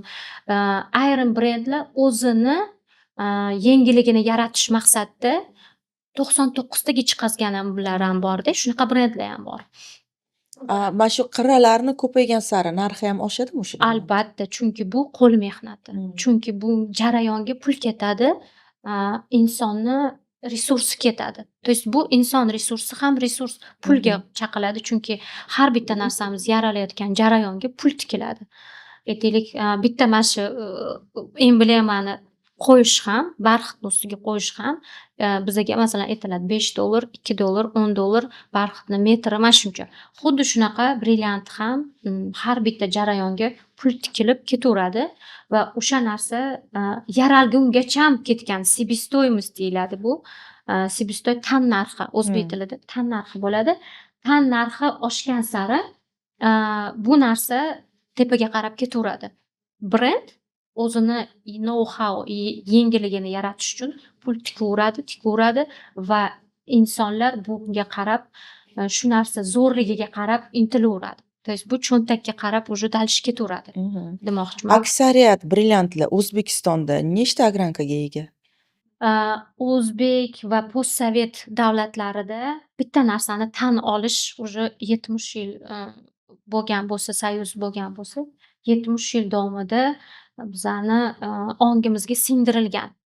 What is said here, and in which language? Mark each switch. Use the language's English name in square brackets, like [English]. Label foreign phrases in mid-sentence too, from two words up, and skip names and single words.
[Uzbek] Ayrim brendlar o'zini yengilligini yaratish maqsadida 99 taga chiqazganlar ham bor-da, shunaqa brendlar ham bor. Mana shu qirralarni ko'paygan sari narxi ham oshadimi o'sha? Albatta, chunki bu qo'l mehnati. Chunki bu jarayonga pul ketadi, insonni resursi ketadi. [Russian] То есть [Uzbek] bu inson resursi ham resurs pulga chaqiladi, chunki har bitta narsamiz yaralayotgan jarayonga pul tikiladi. Aytaylik, bitta mana shu emblemani qo'yish ham, barxitni ustiga qo'yish ham bizga masalan aytiladi $5, $2, $10 barxitni metri mana shuncha. Xuddi shunaqa brilliant ham har bitta jarayonga pul tikilib ketaveradi va o'sha narsa yaralgungacha ketgan себестоимость deyiladi bu. Себестоy tan narxi, o'zbek tilida tan narxi bo'ladi. Tan narxi oshgan sari bu narsa tepaga qarab ketaveradi. Brend o'zini know-how, yengilligini yaratish uchun pul tikaveradi va insonlar bunga qarab, shu narsa zo'rligiga qarab intilaveradi. [Russian] То есть [Uzbek] bu cho'ntakka qarab уже dalish ketaveradi demoqchiman. Aksariyat brilliantlar O'zbekistonda nechta ogrankaga ega? O'zbek va postsovet davlatlarida bitta narsani tan olish уже 70 yil bo'lgan bo'lsa, soyuz bo'lgan bo'lsa, 70 yil davomida bizani ongimizga singdirilgan.